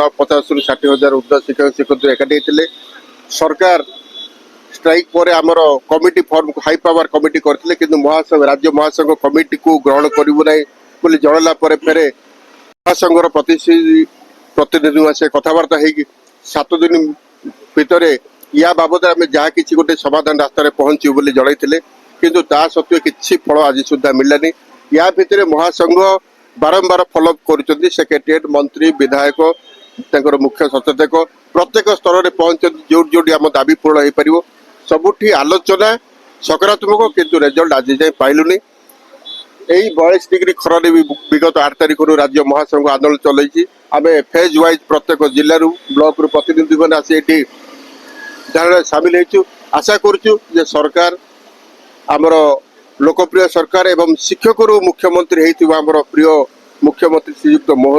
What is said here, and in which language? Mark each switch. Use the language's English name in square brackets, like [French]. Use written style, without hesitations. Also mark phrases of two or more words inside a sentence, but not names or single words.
[Odia] 50ରୁ 60 ହଜାର ଉର୍ଦ୍ଧ୍ୱ ଶିକ୍ଷକ ଶିକ୍ଷୟିତ୍ରୀ ଏକାଠି ହେଇଥିଲେ। ସରକାର ଷ୍ଟ୍ରାଇକ୍ ପରେ ଆମର [English] committee form high power committee [Odia] କରିଥିଲେ, କିନ୍ତୁ ମହାସଂଘ ରାଜ୍ୟ ମହାସଂଘ କମିଟିକୁ ଗ୍ରହଣ କରିବୁ ନାହିଁ ବୋଲି ଜଣାଇଲା ପରେ ଫେରେ ମହାସଂଘର ପ୍ରତିନିଧି ଆସି କଥାବାର୍ତ୍ତା ହେଇକି 7 ଦିନ ଭିତରେ ୟା ବାବଦରେ ଆମେ ଯାହା କିଛି ଗୋଟେ ସମାଧାନ ରାସ୍ତାରେ ପହଞ୍ଚିବୁ ବୋଲି ଜଣାଇଥିଲେ, କିନ୍ତୁ ତା ସତ୍ତ୍ୱେ କିଛି ଫଳ ଆଜି ସୁଦ୍ଧା ମିଳିଲାନି। ୟା ଭିତରେ ମହାସଂଘ ବାରମ୍ବାର ଫଲୋଅପ୍ କରୁଛନ୍ତି। ସେକ୍ରେଟେରିଏଟ୍, ମନ୍ତ୍ରୀ, ବିଧାୟକ, ତାଙ୍କର ମୁଖ୍ୟ ସଚେତକ ପ୍ରତ୍ୟେକ ସ୍ତରରେ ପହଞ୍ଚନ୍ତି ଯୋଉଠି ଯୋଉଠି ଆମ ଦାବି ପୂରଣ ହେଇପାରିବ। ସବୁଠି ଆଲୋଚନା ସକାରାତ୍ମକ, କିନ୍ତୁ ରେଜଲ୍ଟ ଆଜି ଯାଏଁ ପାଇଲୁନି। ଏଇ 42 ଡିଗ୍ରି ଖରାରେ ବି ବିଗତ 8 ତାରିଖରୁ ରାଜ୍ୟ ମହାସଂଘ ଆନ୍ଦୋଳନ ଚଲେଇଛି। ଆମେ [English] phase wise [Odia] ପ୍ରତ୍ୟେକ ଜିଲ୍ଲାରୁ ବ୍ଲକରୁ ପ୍ରତିନିଧିମାନେ ଆସି ଏଠି ଧାରଣାରେ ସାମିଲ ହେଇଛୁ। ଆଶା କରୁଛୁ ଯେ ସରକାର ଆମର ଲୋକପ୍ରିୟ ସରକାର ଏବଂ ଶିକ୍ଷକରୁ ମୁଖ୍ୟମନ୍ତ୍ରୀ ହେଇଥିବା ଆମର ପ୍ରିୟ ମୁଖ୍ୟମନ୍ତ୍ରୀ ଶ୍ରୀଯୁକ୍ତ ମୋହନ